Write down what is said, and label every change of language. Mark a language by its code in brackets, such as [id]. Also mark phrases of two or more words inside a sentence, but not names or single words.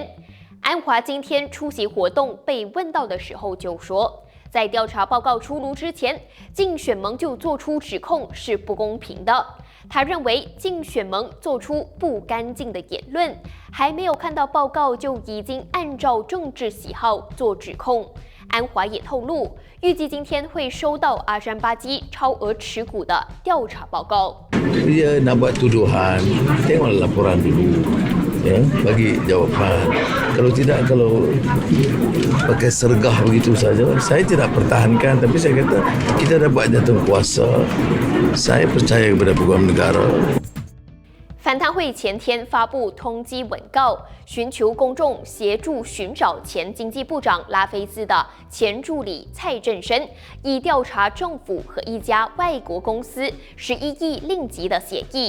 [zh] 安华今天出席活动，被问到的时候就说，在调查报告出炉之前，竞选盟就做出指控是不公平的。他认为竞选盟做出不干净的言论，还没有看到报告就已经按照政治喜好做指控。安华也透露，预计今天会收到阿山巴基超额持股的调查报告。 [ms] Dia nak buat tuduhan, tengoklah laporan dulu, ya, bagi jawapan. Kalau tidak, kalau pakai sergah begitu saja, saya tidak pertahankan. Tapi saya kata kita dah buat jatuh kuasa. Saya percaya kepada peguam negara. [zh] 反贪会前天发布通缉文告，寻求公众协助寻找前经济部长拉菲兹的前助理蔡正深，以调查政府和一家外国公司11亿令吉的协议。